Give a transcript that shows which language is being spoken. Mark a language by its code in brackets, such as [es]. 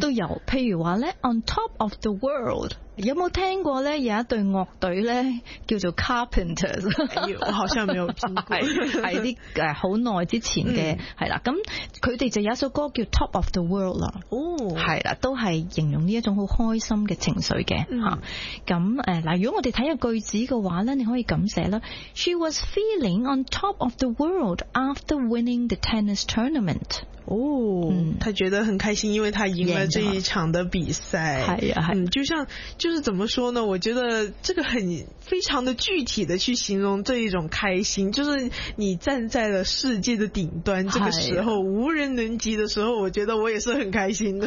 [zh] 都有，譬如话呢 [en] on top of the world。 [zh] 有没有听过呢有一对乐队呢叫做 Carpenters？我好像没有听过。是一些很耐之前的。是啦，咁他们就有一首歌叫 Top of the World。哦。是啦，都是形容这一种很开心的情绪的。咁如果我们看一个句子的话呢，你可以这样写啦。 [en] She was feeling on top of the world after winning the tennis tournament。 [zh] 哦，他觉得很开心，因为他赢了这一场的比赛。是呀，就像就是怎么说呢，我觉得这个很非常的具体的去形容这一种开心，就是你站在了世界的顶端，这个时候无人能及的时候，我觉得我也是很开心的。